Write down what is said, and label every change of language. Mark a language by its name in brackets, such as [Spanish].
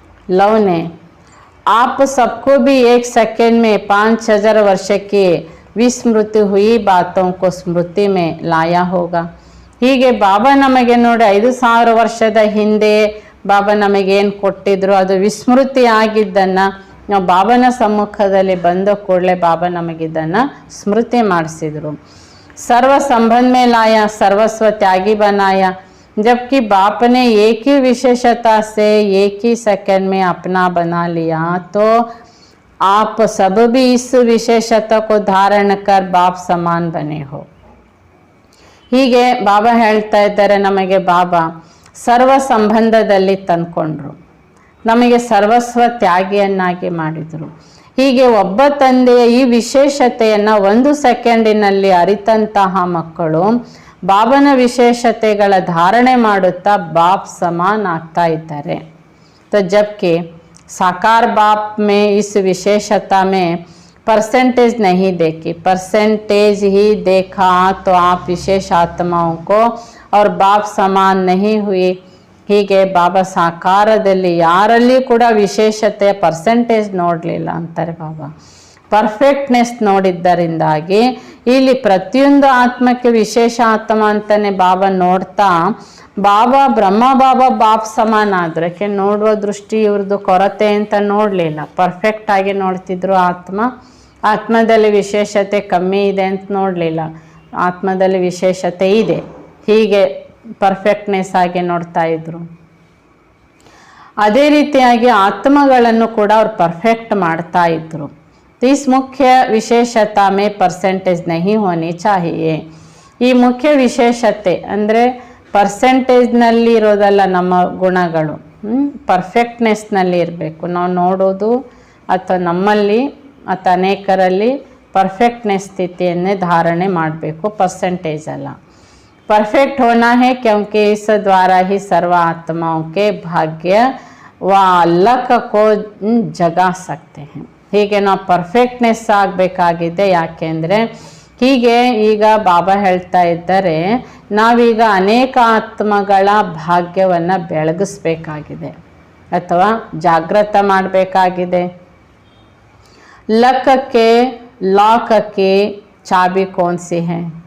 [Hindi] Love ने आप सबको भी एक सेकेंड में 5000 वर्ष की विस्मृति हुई बातों को स्मृति में लाया होगा। [Kannada] ಹೀಗೆ ಬಾಬಾ ನಮಗೆ ನೋಡಿ 5000 ವರ್ಷದ ಹಿಂದೆ ಬಾಬಾ ನಮಗೇನು ಕೊಟ್ಟಿದ್ರು ಅದು ವಿಸ್ಮೃತಿ ಆಗಿದ್ದನ್ನು ನಾವು ಬಾಬನ ಸಮ್ಮುಖದಲ್ಲಿ ಬಂದ ಕೂಡಲೇ ಬಾಬಾ ನಮಗಿದ್ದನ್ನು ಸ್ಮೃತಿ ಮಾಡಿಸಿದ್ರು। [Hindi] सर्व संबंध में लाया, सर्वस्व त्यागी बनाया, जबकि बाप ने एक ही विशेषता से एक ही सेकंड में अपना बना लिया, तो आप सब भी इस विशेषता को धारण कर बाप समान बने हो। [Kannada] ಹೀಗೆ ಬಾಬಾ ಹೇಳ್ತಾ ಇದ್ದಾರೆ, ನಮಗೆ ಬಾಬಾ ಸರ್ವ ಸಂಬಂಧದಲ್ಲಿ ತಂದ್ಕೊಂಡ್ರು, ನಮಗೆ ಸರ್ವಸ್ವ ತ್ಯಾಗಿಯನ್ನಾಗಿ ಮಾಡಿದರು। ಹೀಗೆ ಒಬ್ಬ ತಂದೆಯ ಈ ವಿಶೇಷತೆಯನ್ನು ಒಂದು ಸೆಕೆಂಡಿನಲ್ಲಿ ಅರಿತಂತಹ ಮಕ್ಕಳು ಬಾಬನ ವಿಶೇಷತೆಗಳ ಧಾರಣೆ ಮಾಡುತ್ತಾ ಬಾಪ್ ಸಮಾನ ಆಗ್ತಾ ಇದ್ದಾರೆ। [Hindi] तो जबकि साकार बाप में इस विशेषता में परसेंटेज नहीं देखी, परसेंटेज ही देखा तो आप विशेष आत्माओं को और बाप समान नहीं हुई। [Kannada] ಹೀಗೆ ಬಾಬಾ ಸಾಕಾರದಲ್ಲಿ ಯಾರಲ್ಲಿ ಕೂಡ ವಿಶೇಷತೆಯ ಪರ್ಸೆಂಟೇಜ್ ನೋಡಲಿಲ್ಲ ಅಂತಾರೆ ಬಾಬಾ। ಪರ್ಫೆಕ್ಟ್ನೆಸ್ ನೋಡಿದ್ದರಿಂದಾಗಿ ಇಲ್ಲಿ ಪ್ರತಿಯೊಂದು ಆತ್ಮಕ್ಕೆ ವಿಶೇಷ ಆತ್ಮ ಅಂತಾನೆ ಬಾಬಾ ನೋಡ್ತಾ, ಬಾಬಾ ಬ್ರಹ್ಮ ಬಾಪ್ ಸಮಾನ ಆದ್ರಕ್ಕೆ ನೋಡುವ ದೃಷ್ಟಿ ಇವ್ರದ್ದು ಕೊರತೆ ಅಂತ ನೋಡಲಿಲ್ಲ, ಪರ್ಫೆಕ್ಟ್ ಆಗಿ ನೋಡ್ತಿದ್ರು. ಆತ್ಮದಲ್ಲಿ ವಿಶೇಷತೆ ಕಮ್ಮಿ ಇದೆ ಅಂತ ನೋಡಲಿಲ್ಲ, ಆತ್ಮದಲ್ಲಿ ವಿಶೇಷತೆ ಇದೆ, ಹೀಗೆ ಪರ್ಫೆಕ್ಟ್ನೆಸ್ ಆಗಿ ನೋಡ್ತಾ ಇದ್ರು. ಅದೇ ರೀತಿಯಾಗಿ ಆತ್ಮಗಳನ್ನು ಕೂಡ ಅವ್ರು ಪರ್ಫೆಕ್ಟ್ ಮಾಡ್ತಾ ಇದ್ರು. [Hindi] ಇಸ್ ಮುಖ್ಯ ವಿಶೇಷತಾ ಮೇ ಪರ್ಸೆಂಟೇಜ್ ನಹಿ ಹೋನಿ ಚಾಹಿಯೇ. [Kannada] ಈ ಮುಖ್ಯ ವಿಶೇಷತೆ ಅಂದರೆ ಪರ್ಸೆಂಟೇಜ್ನಲ್ಲಿ ಇರೋದಲ್ಲ ನಮ್ಮ ಗುಣಗಳು, ಪರ್ಫೆಕ್ಟ್ನೆಸ್ನಲ್ಲಿ ಇರಬೇಕು. ನಾವು ನೋಡೋದು ಅಥವಾ ನಮ್ಮಲ್ಲಿ ಅಥವಾ ಅನೇಕರಲ್ಲಿ ಪರ್ಫೆಕ್ಟ್ನೆಸ್ ಸ್ಥಿತಿಯನ್ನೇ ಧಾರಣೆ ಮಾಡಬೇಕು, ಪರ್ಸೆಂಟೇಜ್ ಅಲ್ಲ. [Hindi] परफेक्ट होना है क्योंकि इस द्वारा ही सर्व आत्माओं के भाग्य व लक को जगा सकते हैं. [Kannada] ಹೀಗೆ ನಾವು ಪರ್ಫೆಕ್ಟ್ನೆಸ್ ಆಗಬೇಕಾಗಿದೆ. ಯಾಕೆಂದರೆ ಹೀಗೆ ಈಗ ಬಾಬಾ ಹೇಳ್ತಾ ಇದ್ದಾರೆ, ನಾವೀಗ ಅನೇಕ ಆತ್ಮಗಳ ಭಾಗ್ಯವನ್ನು ಬೆಳಗಿಸ್ಬೇಕಾಗಿದೆ ಅಥವಾ ಜಾಗೃತ ಮಾಡಬೇಕಾಗಿದೆ. [Hindi] ಲಕ್ಕಕ್ಕೆ ಲಾಕಕ್ಕೆ ಚಾಬಿ ಕೋನ್ಸಿ ಹೇ.